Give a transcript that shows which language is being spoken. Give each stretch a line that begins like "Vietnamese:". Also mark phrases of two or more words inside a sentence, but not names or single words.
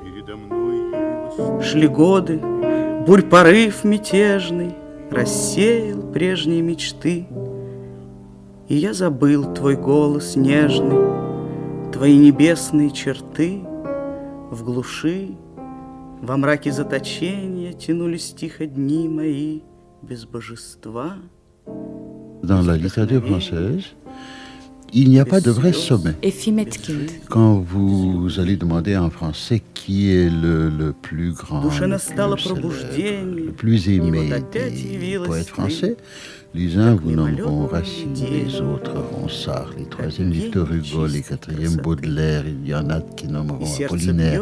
Russian: Шли годы, бурь порыв мятежный рассеял прежние мечты, и я забыл твой голос нежный, твои небесные черты в глуши Во мраке заточения тянулись тихо дни мои без божества.
French: Dans la littérature française, il n'y a pas de vrai sommet. Effie Metkind. Quand vous allez demander en français qui est le plus grand, le plus célèbre, le plus aimé des poètes français, les uns vous nommeront Racine, les autres Ronsard, les troisièmes Victor Hugo, les quatrièmes Baudelaire, il y en a qui nommeront Apollinaire.